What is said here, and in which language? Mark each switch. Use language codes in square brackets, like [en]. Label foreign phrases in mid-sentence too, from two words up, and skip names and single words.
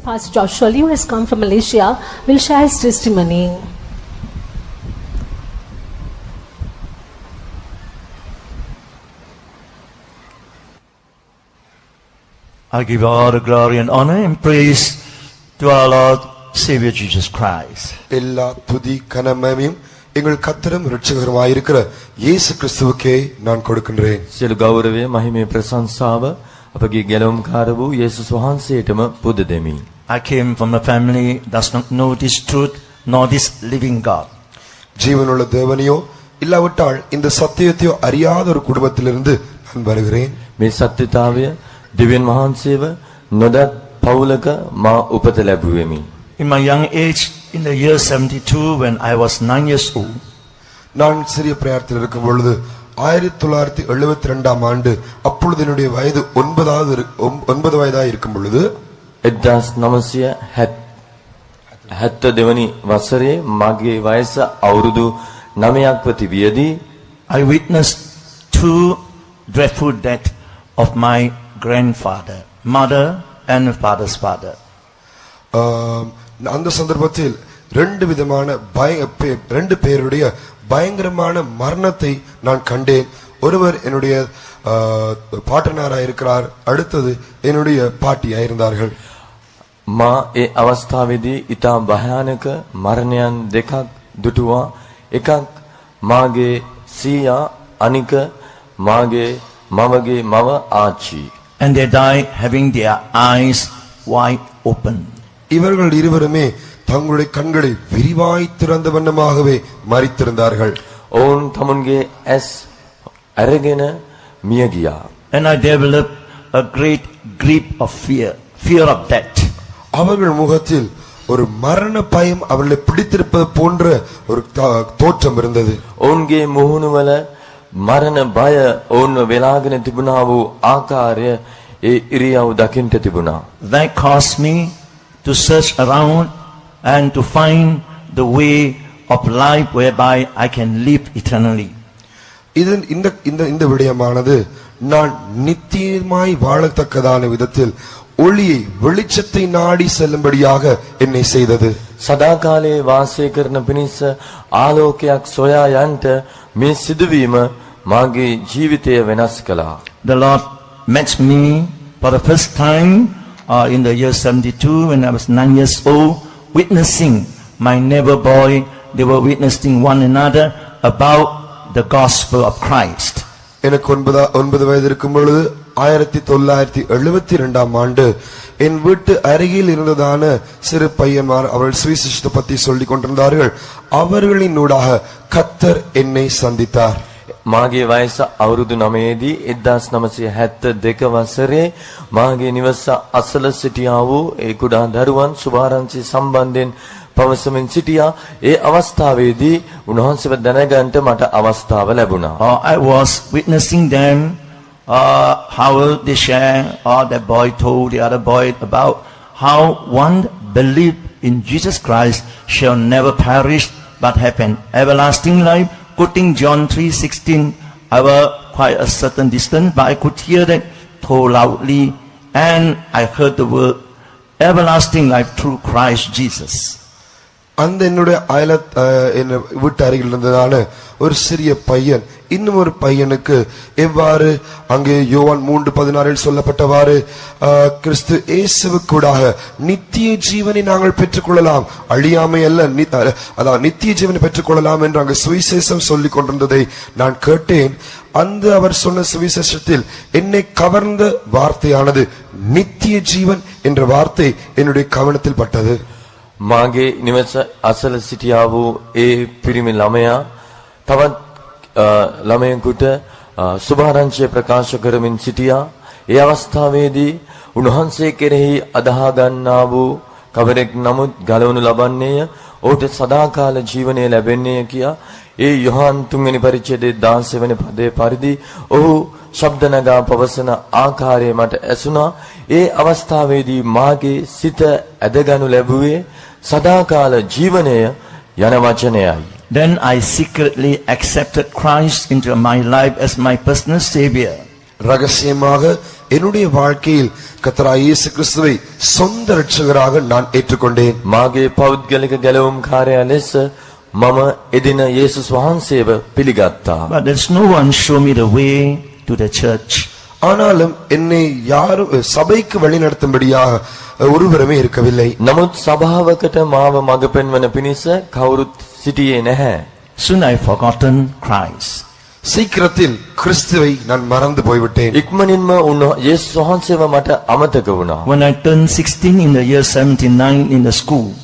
[en] Pastor Joshua Lee, who has come from Malaysia, will share his testimony. I give all the glory and honor and praise to our Lord Savior Jesus Christ. [ta] எல்லா துதி கனமகிமையும் எங்கள் கர்த்தரும் இரட்சகருமாயிருக்கிற இயேசு கிறிஸ்துவுக்கே நான் கொடுக்கின்றேன். [si] සියලු ගෞරවය මහිමේ ප්‍රශංසාව අපගේ ගැලවුම්කාර වූ යේසුස් වහන්සේටම පුද දෙමි. [en] I came from a family that does not know this truth nor this living God. [ta] ஜீவனுள்ள தேவனையோ இல்லாவிட்டால் இந்த சத்தியத்தையோ அறியாத ஒரு குடும்பத்திலிருந்து நான் வருகிறேன். [si] මේ සත්‍යතාවය දෙවියන් වහන්සේව නොදත් පවුලක මා උපත ලැබුවෙමි. [en] In my young age, in the year 72, when I was 9 years old, [ta] நான் சிறிய பிராயத்தில் இருக்கும் பொழுது 1972 ஆண்டு அப்பொழுது என்னுடைய வயது 9 வயதாக இருக்கும் பொழுது [si] 1972 වසරේ මගේ වයස අවුරුදු 9ක් තිබියදී [en] I witnessed two dreadful deaths of my grandfather, mother and father's father. [ta] அந்த சந்தர்ப்பத்தில் ரெண்டு பேருடைய பயங்கரமான மரணத்தை நான் கண்டேன். ஒருவர் என்னுடைய பாட்டனாராக இருக்கிறார், அடுத்தது என்னுடைய பாட்டியாக இருந்தார்கள். [si] මා ඒ අවස්ථාවේදී ඊටා භයානක මරණයන් දෙකක් දුටුවා. එකක් මාගේ සීයා, අනික මාගේ මවගේ මව ආච්චි. [en] And they died having their eyes wide open. [ta] இவர்கள் இருவருமே தங்களுடைய கண்களை விரிவாய் திறந்த வண்ணமாகவே மரித்திருந்தார்கள். [si] ඔවුන් තමුන්ගේ ඇස් අරගෙන මිය ගියා. [en] And I developed a great grief of fear of death. [ta] அவர்கள் முகத்தில் ஒரு மரண பயம் அவர்களை பிடித்திருப்பது போன்ற ஒரு தோற்றம் இருந்தது. [si] ඔවුන්ගේ මුහුණුවල මරණ බය ඔවුන්ව වෙලාගෙන තිබුණා වූ ආකාරය ඒ ඉරියව් දකින්ට තිබුණා. [en] That caused me to search around and to find the way of life whereby I can live eternally. [ta] இந்த விடயமானது நான் நித்தியமாய் வாழத்தக்கதான விதத்தில் ஒளியை வெளிச்சத்தை நாடி செல்லும்படியாக என்னை செய்தது. [si] සදාකාලේ වාසය කරන පිණිස ආලෝකයක් සොයා යන්ට මේ සිදුවීම මාගේ ජීවිතය වෙනස් කළා. [en] The Lord met me for the first time in the year 72 when I was 9 years old, witnessing my neighbor boy. They were witnessing one another about the gospel of Christ. [ta] எனக்கு 9 வயது இருக்கும் பொழுது 1972 ஆண்டு என் வீட்டு அருகில் இருந்ததான சிறு பையன்மார் அவர்கள் சுவிசேஷத்தை பற்றி சொல்லிக் கொண்டிருந்தார்கள். அவர்களினூடாக கர்த்தர் என்னை சந்தித்தார். [si] මාගේ වයස අවුරුදු 9දී 1972 වසරේ මාගේ නිවස අසල සිටියා වූ ඒ කුඩා දරුවන් සුභාරංචි සම්බන්ධයෙන් පවසමින් සිටියා. ඒ අවස්ථාවේදී උන්වහන්සේව දැනගන්නට මට අවස්ථාව ලැබුණා. [en] I was witnessing them how they share, the boy told the other boy about how one believe in Jesus Christ shall never perish but have an everlasting life. Quoting John 3:16, I was quite a certain distance, but I could hear that told loudly, and I heard the word everlasting life through Christ Jesus. [ta] அந்த என்னுடைய வீட்டு அருகில் இருந்ததான ஒரு சிறிய பையன் இன்னும் ஒரு பையனுக்கு எவ்வாறு அங்கே யோவான் 3:16 சொல்லப்பட்டவாறு கிறிஸ்து இயேசுவுக்கூடாக நித்திய ஜீவனை நாங்கள் பெற்றுக்கொள்ளலாம், அழியாமை அல்ல, அதாவது நித்திய ஜீவனை பெற்றுக்கொள்ளலாம் என்று அங்கு சுவிசேஷம் சொல்லிக் கொண்டிருந்ததை நான் கேட்டேன். அந்த அவர் சொன்ன சுவிசேஷத்தில் என்னை கவர்ந்த வார்த்தையானது நித்திய ஜீவன் என்ற வார்த்தை என்னுடைய கவனத்தில் பட்டது. [si] මාගේ නිවස අසල සිටියා වූ ඒ පිරිමි ළමයා තවත් ළමයෙකුට සුභාරංචිය ප්‍රකාශ කරමින් සිටියා. ඒ අවස්ථාවේදී උන්වහන්සේ කෙරෙහි අදහා ගන්නා වූ කවරෙක් නමුත් ගලවනු ලබන්නේය, ඔහුට සදාකාල ජීවනය ලැබෙන්නේය කියා ඒ යොහාන් 3 වෙනි පරිච්ඡේදයේ 16 වෙනි පදයේ පරිදි ඔහු ශබ්ද නගා පවසන ආකාරය මට ඇසුණා. ඒ අවස්ථාවේදී මාගේ සිත ඇදගනු ලැබුවේ සදාකාල ජීවනය යන වචනයයි. [en] Then I secretly accepted Christ into my life as my personal savior. [ta] ரகசியமாக என்னுடைய வாழ்க்கையில் கர்த்தராகிய இயேசு கிறிஸ்துவை சொந்த இரட்சகராக நான் ஏற்றுக்கொண்டேன். [si] මාගේ පෞද්ගලික ගැලවුම් කාර්යය ලෙස මම එදින යේසුස් වහන්සේව පිළිගත්තා. [en] But there's no one show me the way to the church. [ta] ஆனாலும் என்னை யாரும் சபைக்கு வழிநடத்தும்படியாக ஒருவருமே இருக்கவில்லை. [si] නමුත් සභාවකට මාව මඟ පෙන්වන පිණිස කවුරුත් සිටියේ නැහැ. [en] Soon I forgotten Christ. [ta] சீக்கிரத்தில் கிறிஸ்துவை நான் மறந்து போய்விட்டேன். [si] ඉක්මනින්ම යේසුස් වහන්සේව මට අමතක වුණා. [en] When I turned 16 in the year 79 in the school,